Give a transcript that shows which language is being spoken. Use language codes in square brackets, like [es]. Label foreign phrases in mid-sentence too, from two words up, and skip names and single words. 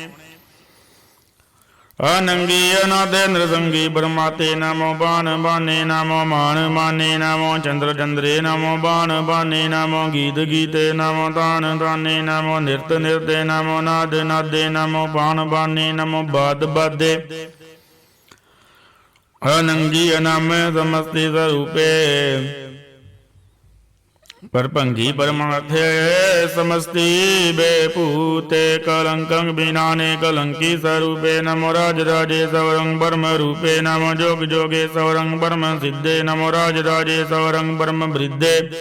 [bra] ਅਨੰਗੀ ਅਨਾਦੇ ਨਰਸੰਗੀ ਬਰਮਾਤੇ ਨਮੋ ਬਾਨ ਬਾਨੇ ਨਮੋ ਮਾਨ ਮਾਨੇ ਨਮੋ ਚੰਦਰ ਚੰਦਰੇ ਨਮੋ ਬਾਨ ਬਾਨੇ ਨਮੋ ਗੀਤ ਗੀਤੇ ਨਮੋ ਤਾਨ ਤਾਨੇ ਨਮੋ ਨਿਰਤ ਨਿਰਤੇ ਨਮੋ ਨਾਦ ਨਾਦੇ ਨਮੋ ਬਾਨ ਬਾਨੇ ਨਮੋ ਬਾਦ ਬਾਦੇ ਅਨੰਗੀ ਅਨਾਮੇ ਸਮਸਤੀ ਸਰੂਪੇ परभंगी परमार्थे समस्ति बेपूते कलंकं बिनाने कलंकी स्वरूपे नमो राज राजे सवरंग ब्रह्म रूपे नमो जोग जोगे सवरंग ब्रह्म सिद्धे नमो राज राजे सवरंग ब्रह्म वृद्धे